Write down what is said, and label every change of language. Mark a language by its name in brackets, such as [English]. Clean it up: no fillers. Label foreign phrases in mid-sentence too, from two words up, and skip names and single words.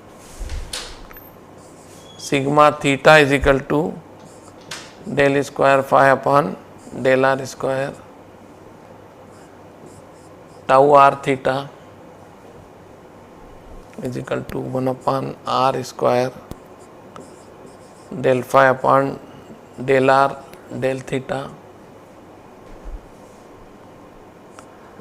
[English] sigma theta is equal to del square phi upon del r square, tau r theta is equal to 1 upon r square del phi upon del r del theta